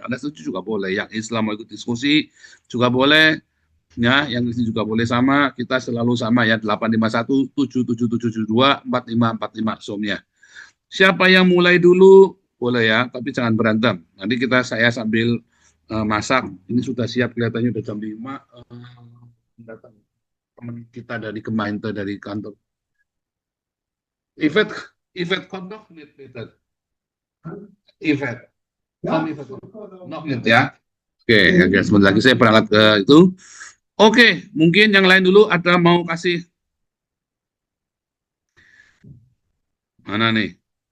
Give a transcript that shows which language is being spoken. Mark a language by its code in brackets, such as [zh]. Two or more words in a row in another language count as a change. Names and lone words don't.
[id] Anda setuju juga boleh, yang Islam mau ikut diskusi juga boleh, ya, yang Kristen juga boleh sama, kita selalu sama ya, 851 7772 4545 somnya. Siapa yang mulai dulu boleh ya, tapi jangan berantem. Nanti saya sambil masak, ini sudah siap kelihatannya udah jam 5, datang teman kita dari Gemeente dari kantor. [nl] Yvette komt nog niet, Peter. Yvette. Nog niet ya. [id] Oke, ya, sebentar lagi saya berangkat ke itu. Oke, mungkin yang lain dulu ada mau kasih. Mana nih?